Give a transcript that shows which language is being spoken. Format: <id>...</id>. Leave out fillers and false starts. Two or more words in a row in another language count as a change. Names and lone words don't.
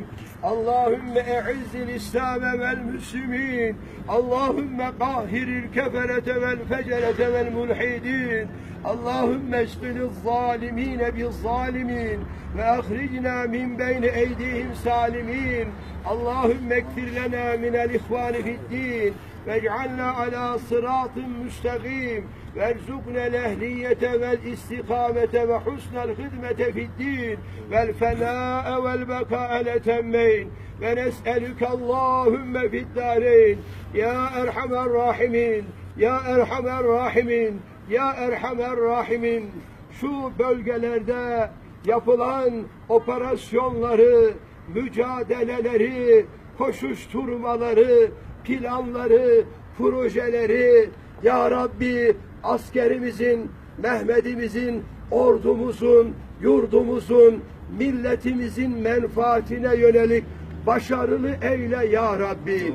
<ar>اللهم أعز الإسلام والمسلمين. اللهم قهّر الكفرة والفجرة والملحدين. اللهم اشغل الظالمين بالظالمين وأخرجنا من بين أيديهم سالمين. اللهم اغفر لنا من الإخوان في الدين واجعلنا على صراط مستقيم وارزقنا الأهلية والاستقامة وحسن الخدمة في الدين والفناء والبقاء الأتمين ونسألك اللهم في الدارين يا أرحم الراحمين يا أرحم الراحمين يا أرحم الراحمين,</ar> <tr>şu bölgelerde yapılan operasyonları, mücadeleleri, koşuşturmaları, planları, projeleri,</tr> <ar>يا ربي</ar> <tr>askerimizin, Mehmet'imizin, ordumuzun, yurdumuzun, milletimizin menfaatine yönelik başarılı eyle</tr> <ar>يا ربي.</ar>